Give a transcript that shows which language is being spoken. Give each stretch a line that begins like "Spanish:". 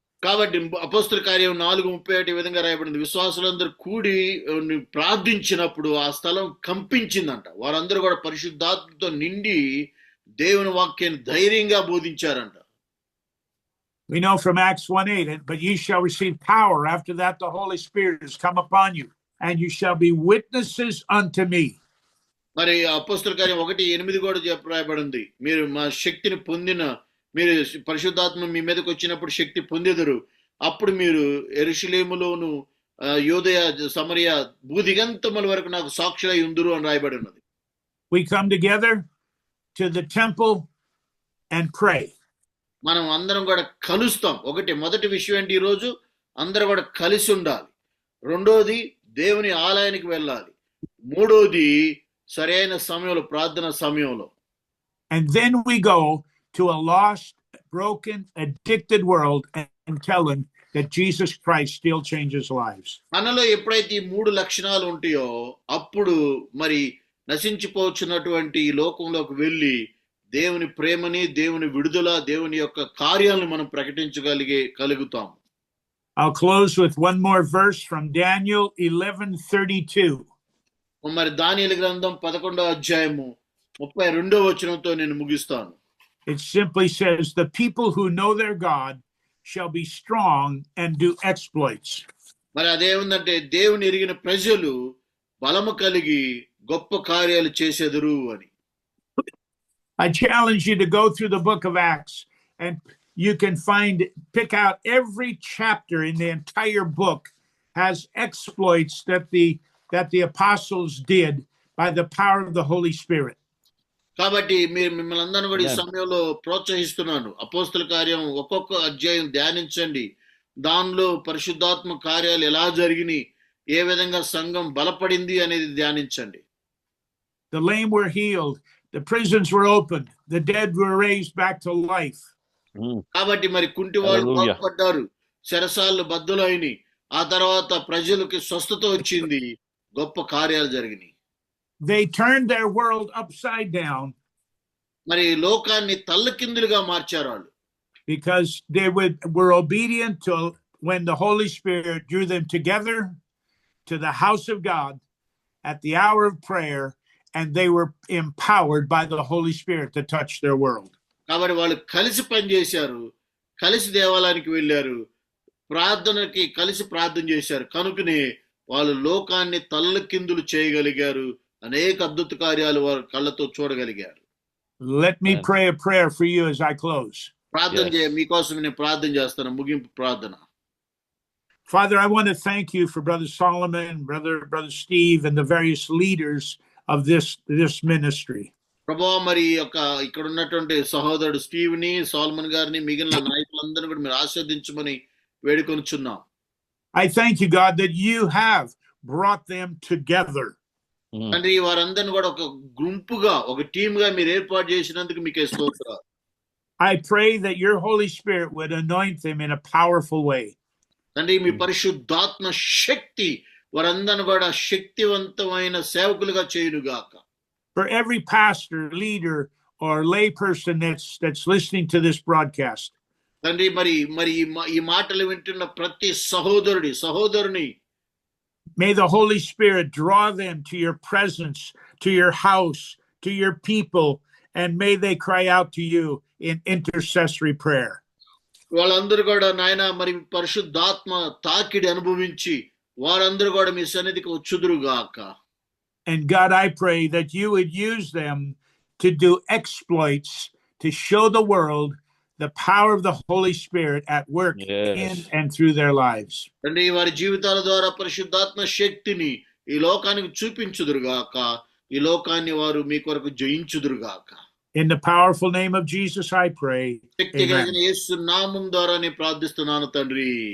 Telugu: కాబట్టి అపోస్తల కార్యం 4:31 విధంగా రాయబడింది, విశ్వాసులందరూ కూడి ప్రార్థించినప్పుడు ఆ స్థలం కంపించిందంట. వారందరూ కూడా పరిశుద్ధాత్మతో నిండి దేవుని వాక్యాన్ని ధైర్యంగా బోధించారంట.
English: We know from Acts 1:8, but ye shall receive power. After that, the Holy Spirit has come upon you, and you shall be witnesses unto me.
Telugu: మరి అపోస్తల కార్యం 1:8 కూడా రాయబడింది, మీరు మా శక్తిని పొందిన, మీరు పరిశుద్ధాత్మ మీ మీదకి వచ్చినప్పుడు శక్తి పొందెదరు, అప్పుడు మీరు యెరూషలేములోను యూదయ సమరయ భూదిగంతముల వరకు నాకు సాక్షులై ఉందురు అని రాయబడి ఉన్నది.
English: We come together to the temple and pray.
Telugu: మనం అందరం కూడా కలుస్తాం. మొదటి విషయం ఏంటి, ఈరోజు అందరూ కూడా కలిసి ఉండాలి. రెండోది దేవుని ఆలయానికి వెళ్ళాలి. మూడోది సరైన సమయంలో, ప్రార్థన సమయంలో.
English: And then we go to a lost, broken, addicted world and tell them that Jesus Christ still changes lives.
Telugu: మనలో ఎప్పుడైతే ఈ మూడు లక్షణాలు ఉంటాయో అప్పుడు మరి నశించిపోతున్నటువంటి ఈ లోకంలోకి వెళ్ళి దేవుని ప్రేమని, దేవుని విడుదల, దేవుని యొక్క కార్యాలను మనం ప్రకటించగలుగుతాం.
English: I'll close with one more verse from Daniel 11:32.
Telugu: మరి దానియేలు గ్రంథం 11వ అధ్యాయము 32వ వచనంతో నేను ముగిస్తాను.
English: It simply says, the people who know their God shall be strong and do exploits.
Telugu: మరి అదేముందంటే దేవుని ఎరిగిన ప్రజలు బలము కలిగి గొప్ప కార్యాలు చేసెదరు అని.
English: I challenge you to go through the book of Acts, and you can pick out every chapter in the entire book has exploits that the apostles did by the power of the Holy Spirit.
Telugu: కాబట్టి మిమ్మల్ని అందరినీ కూడా ఈ సమయంలో ప్రోత్సహిస్తున్నాను. అపోస్తల కార్యం ఒక్కొక్క అధ్యాయం ధ్యానించండి. దానిలో పరిశుద్ధాత్మ కార్యాలు ఎలా జరిగినాయి, ఏ విధంగా సంఘం బలపడింది అనేది ధ్యానించండి.
English: The lame were healed, the prisons were opened, the dead were raised back to life.
Telugu: కాబట్టి మరి కుంటి వాళ్ళు బాగుపడ్డారు, చెరసాలు బద్దలైనవి, ఆ తర్వాత ప్రజలకి స్వస్థత వచ్చింది, గొప్ప కార్యాలు జరిగినాయి.
English: They turned their world upside down.
Telugu: మరి లోకాన్ని తల్లకిందులుగా మార్చారు వాళ్ళు.
English: because they were obedient to when the Holy Spirit drew them together to the house of God at the hour of prayer, and they were empowered by the Holy Spirit to touch their world.
Telugu: కాబట్టి వాళ్ళు కలిసి పనిచేశారు, కలిసి దేవాలయానికి వెళ్ళారు, ప్రార్థనకి కలిసి ప్రార్థన చేశారు. కనుకనే వాళ్ళు లోకాన్ని తల్లకిందులు చేయగలిగారు, అనేక అద్భుత కార్యాలు వారు కళ్ళతో చూడగలిగారు.
English: Let me pray a prayer for you as I close.
Telugu: ప్రార్థన మీకోసం నేను ప్రార్థన చేస్తాను, ముగింపు ప్రార్థన.
English: Father, I want to thank you for Brother Solomon, Brother Steve, and the various leaders of this ministry.
Telugu: ప్రభువా, మరి ఇక్కడ ఉన్నటువంటి సహోదరుడు స్టీవ్ ని, సోల్మన్ గారిని, మిగిలిన నాయకులందరినీ కూడా మీరు ఆశీర్వదించమని వేడుకొనుచున్నాం.
English: I thank you, God, that you have brought them together.
Telugu: తండ్రి, వారందరిని కూడా ఒక గుంపుగా, ఒక టీమ్ గా మీరు ఏర్పాటు చేసినందుకు మీకే స్తోత్రాలు.
English: I pray that your Holy Spirit would anoint them in a powerful way.
Telugu: తండ్రి, మీ పరిశుద్ధాత్మ శక్తి వారందరిని కూడా శక్తివంతమైన సేవకులుగా చేయునుగాక.
English: For every pastor, leader, or lay person that's listening to this broadcast,
Telugu: తండ్రి, మరి ఈ మాటలు వింటున్న ప్రతి సహోదరుని
English: may the Holy Spirit draw them to your presence, to your house, to your people, and may they cry out to you in intercessory prayer.
Telugu: వాళ్ళందరూ కూడా నాయన మరి పరిశుద్ధాత్మ తాకిడి అనుభవించి వారందరూ కూడా మీ సన్నిధికి వచ్చుదురుగాక.
English: And God, I pray that you would use them to do exploits to show the world the power of the Holy Spirit at work in and through their lives.
Telugu: తండ్రి, వారి జీవితాల ద్వారా పరిశుద్ధాత్మ శక్తిని ఈ లోకానికి చూపించుదురుగాక. ఈ లోకాన్ని వారు మీ కొరకు జయించుదురుగాక.
English: In the powerful name of Jesus, I pray.
Telugu: శక్తి కలిగిన యేసు నామం ద్వారా నేను ప్రార్థిస్తున్నాను తండ్రి.